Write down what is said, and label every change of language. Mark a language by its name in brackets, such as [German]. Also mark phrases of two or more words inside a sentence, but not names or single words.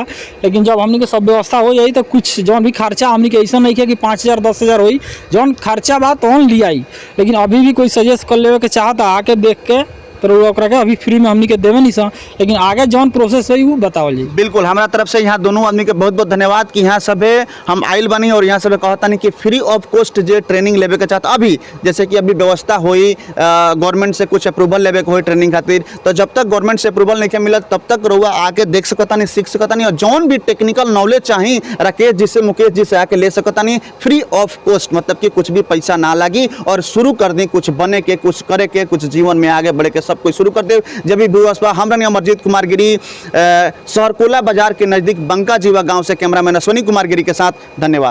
[Bhojpuri] लेकिन जब हमनी के सब व्यवस्था हो जाई तो कुछ जौन भी खर्चा हमनी के ऐसा नहीं है कि 5,000 10,000 होई, जौन खर्चा बा तो लियाई। लेकिन अभी भी कोई सजेस्ट कर लेवे के चाहता आके देख के, तो ओकरा के अभी फ्री में हमनी के देवे नहीं सा, लेकिन आगे जौन प्रोसेस हुई वो बतावल जी। बिल्कुल, हमारा तरफ से यहाँ दोनों आदमी के बहुत बहुत धन्यवाद कि यहाँ सबे हम आइल बनी और यहाँ सबे कहता नहीं कि [English] free of cost [Bhojpuri] जे ट्रेनिंग लेवे के चाहता। अभी जैसे कि अभी व्यवस्था हुई, गवर्नमेंट से कुछ अप्रूवल लेवे के हुई ट्रेनिंग खातिर, तो जब तक गवर्नमेंट से अप्रूवल नहीं मिलत तब तक रउआ आके देख सकता नहीं, सीख सकता नहीं, और जौन भी [English] technical knowledge [Bhojpuri] चाहिए राकेश जी से, मुकेश जी से आके ले सकता नहीं, [English] free of cost. [Bhojpuri] मतलब कि कुछ भी पैसा ना लगी और शुरू कर दी, कुछ बने के, कुछ करे के, कुछ जीवन में आगे बढ़े के, सब कुछ शुरू कर दे। जब भी व्यवस्था हमरा नाम अमरजीत कुमार गिरी, सहरकोला बाजार के नजदीक बंका जीवा गांव से कैमरामैन अश्विनी कुमार गिरी के साथ, धन्यवाद।